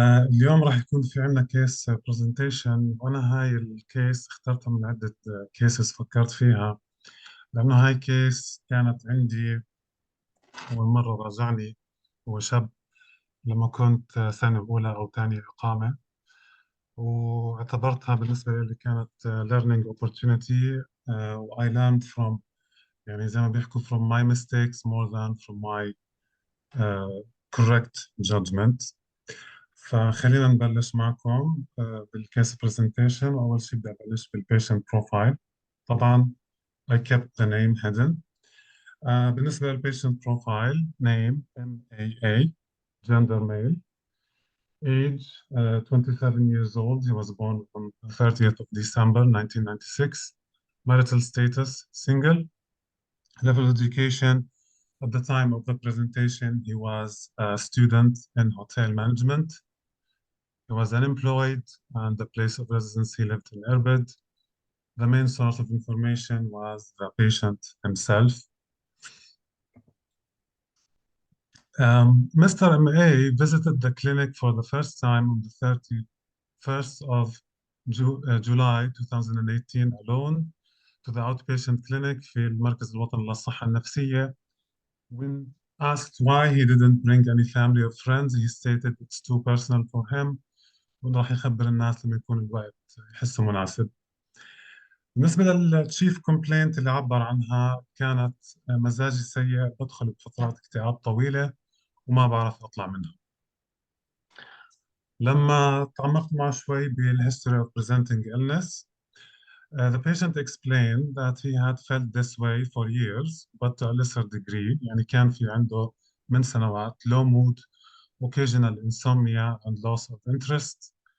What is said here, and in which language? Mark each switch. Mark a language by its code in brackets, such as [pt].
[ar] اليوم راح يكون في عندنا كيس برزنتيشن، وانا هاي الكيس اخترتها من عدة كيسز فكرت فيها، لانه هاي كيس كانت عندي اول مرة راجعني. هو شاب لما كنت سنة اولى او ثانية اقامة، واعتبرتها بالنسبة لي كانت [en] learning opportunity. و I learned from، [ar] يعني زي ما بيحكوا [en] from my mistakes more than from my correct judgment. [ar] فخلينا نبلش معكم بالكيس برزنتيشن. وأول شيء بدي أبلش بالبيشنت بروفايل. طبعا [en] I kept the name hidden. [ar] بالنسبة للبيشنت بروفايل: [en] name MAA, gender male, age 27 years old. He was born on the 30th of December 1996. Marital status: single. Level of education: at the time of the presentation, he was a student in hotel management. He was unemployed, and the place of residence he lived in Irbid. The main source of information was the patient himself. Mr. M.A. visited the clinic for the first time on the 31st of July 2018 alone to the outpatient clinic [ar] في المركز الوطني للصحة النفسية. [en] When asked why he didn't bring any family or friends, he stated it's too personal for him. [ar] وراح يخبر الناس لما يكون الوقت يحسه مناسب. بالنسبة للتشيف كومبلينت اللي عبر عنها، كانت مزاجي سيء، بدخل بفترات اكتئاب طويلة وما بعرف أطلع منها. لما تعمقت معه شوي بال [en] history of presenting illness, the patient explained that he had felt this way for years but to a lesser degree. [ar] يعني كان في عنده من سنوات [en] low mood, occasional insomnia and loss of interest.